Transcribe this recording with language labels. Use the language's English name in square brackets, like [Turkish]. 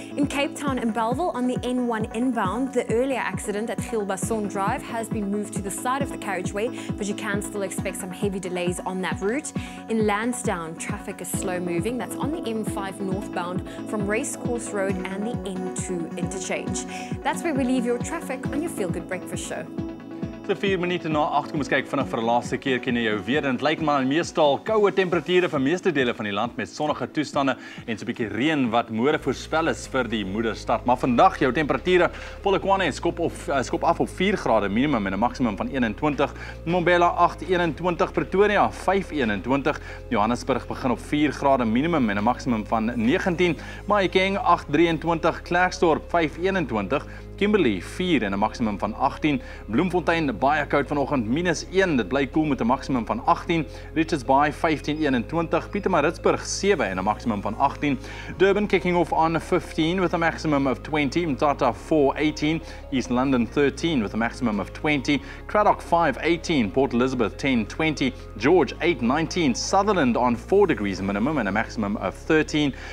[English] In Cape Town and Belleville on the N1 inbound, the earlier accident at Gilbason Drive has been moved to the side of the carriageway, but you can still expect some heavy delays on that route. In Lansdowne, traffic is slow moving. That's on the M5 northbound from Racecourse Road and the N2 interchange. That's where we leave your traffic on your Feel Good Breakfast Show. [Afrikaans] So 4 minute na 8 kom ons kyk vinnig vir 'n laaste keertjie na jou weer. En dit lyk maar meestal koue temperature vir meeste dele van die land met sonnige toestande en so 'n bietjie reën wat môre voorspel is vir die moederstad. Maar vandag jou temperature Polokwane skop af op 4 grade minimum en 'n maksimum van 21. Mbombela 8:21, Pretoria 5:21, Johannesburg begin op 4 grade minimum en 'n maksimum van 19. Mahikeng 8:23, Klerksdorp 5:21. Kimberley 4 en 'n maksimum van 18. Bloemfontein baie koud vanoggend -1. Dit bly koel met 'n maksimum van 18. Richards Bay 15:21. Pietermaritzburg 7 en 'n maksimum van 18. [English] Durban kicking off on 15 with a maximum of 20. Mthatha 4:18. East London 13 with a maximum of 20. Cradock 5:18. Port Elizabeth 10:20. George 8:19. Sutherland on 4 degrees minimum and a maximum of 13.